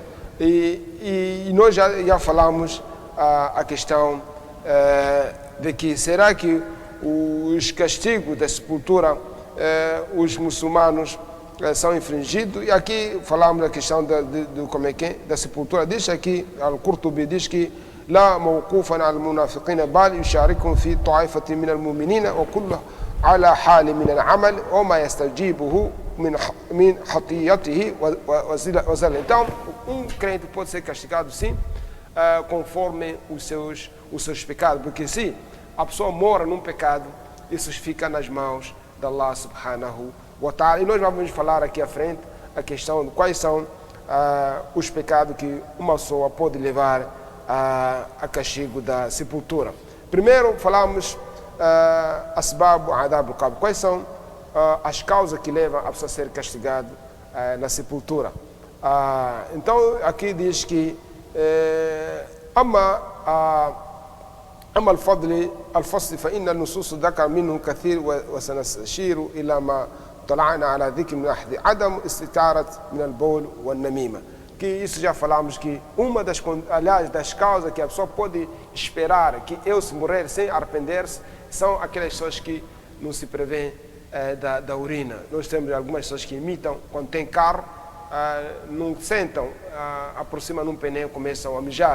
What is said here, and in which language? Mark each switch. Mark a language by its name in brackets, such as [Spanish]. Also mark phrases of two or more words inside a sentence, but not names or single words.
[Portuguese] E nós já falamos a questão de que será que os castigos da sepultura, os muçulmanos são infringidos. E aqui falamos da questão da sepultura. Diz aqui, Al-Qurtubi diz que [Arabic] لا موقوفا على المنافقين بل يشاركهم في طائفة من المؤمنين وكل على حال من العمل وما يستجيبه من خطيئته وزله. [Portuguese] Então, crente pode ser castigado sim, conforme os seus pecados, porque se a pessoa mora num pecado, isso fica nas mãos de Allah [Arabic] سبحانه وتعالى. [Portuguese] E nós vamos falar aqui à frente a questão de quais são os pecados que uma pessoa pode levar a castigo da sepultura. Primeiro falamos [Arabic] أسباب عذاب القبر. [Portuguese] Quais são as causas que levam a pessoa a ser castigado na sepultura? Então aqui diz que [Arabic] أما الفصل فإن النصوص ذكر منه كثير وسنشير إلى ما طلعنا على ذكر من أحد عدم استتارة من البول والنميمة. [Portuguese] Que isso já falamos, que uma das causas que a pessoa pode esperar que eu se morrer sem arrepender-se são aquelas pessoas que não se prevêem da urina. Nós temos algumas pessoas que imitam, quando tem carro, não sentam, aproximam num pneu, começam a mijar.